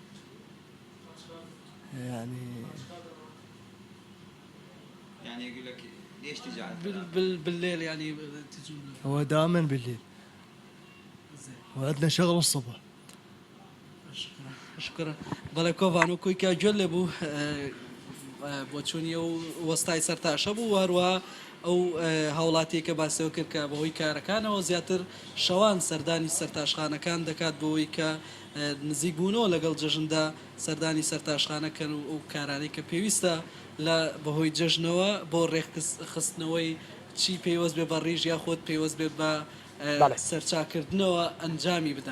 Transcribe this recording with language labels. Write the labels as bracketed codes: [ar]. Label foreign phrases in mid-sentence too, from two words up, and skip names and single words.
[ar] يعني يقول لك ليش تجي على بالليل يعني تجون؟ هو دائما بالليل. وعندنا شغل الصبح. [ckb] شكرا بەڵێ کویکە گوێ لێ بوو بۆچوونیە و وەستای سەرتاشە بوو هەروەها ئەو هاوڵاتیە کە باسیەوە کرد کە بەهۆی کارەکانەوە زیاتر شەوان سەردانی سەرتاشخانەکان دەکات بەوەی کە نزیک بوونەوە لەگەڵ جەژندا سەردانی سەرتاشخانەکەن و ئەو کارانەی کە پێویستە لە بەهۆی جەژنەوە بۆ ڕێکخستنەوەی چی پێوەست بێ بە ڕیژ یاخۆت پێوەست بێت بە سەرچاکردنەوە ئەنجامی بدەن.